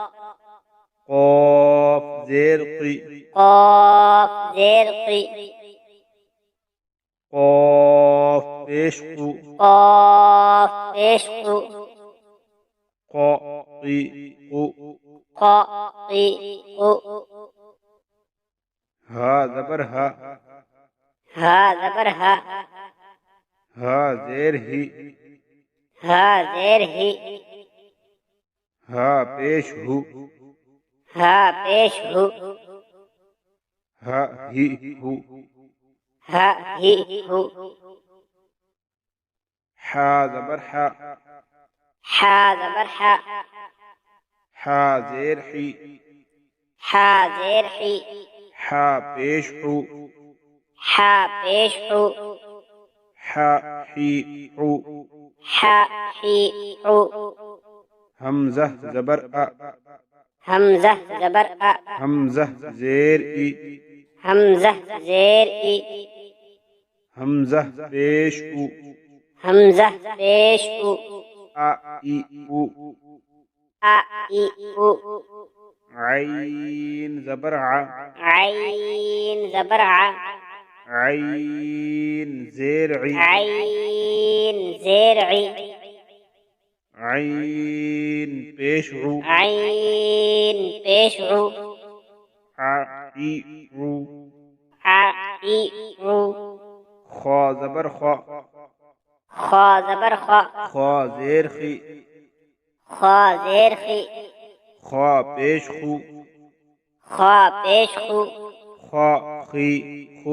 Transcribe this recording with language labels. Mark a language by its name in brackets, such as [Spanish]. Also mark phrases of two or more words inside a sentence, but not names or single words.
[Urdu] قاف زیر قی قاف زیر قی قاف پیش قو قاف پیش قو قا قی قو قا قی قو ہا زبر ہا ہا زبر ہا ہا زیر ہی ہا زیر ہی ہا پیش ہو ہا پیش ہو ہا ہی ہو ہا ہی ہو حا زبر حا حا زبر حا حا زیر حی حا زیر حی حا پیش حو حا پیش حو حا حی حو حا حی حو حمزہ زبر ا حمزہ زبر ا حمزہ زیر ای حمزہ زیر ای حمزہ پیش او حمزہ پیش او ا ای او ا ای او عین زبر ع عین زبر ع عین زیر عی عین زیر عی عین پیش عو عین پیش عو ع ای عو ع ای عو خا زبر خا خا زبر خا خا زیر خی خا زیر خی خا پیش خو خا پیش خو خا خی خو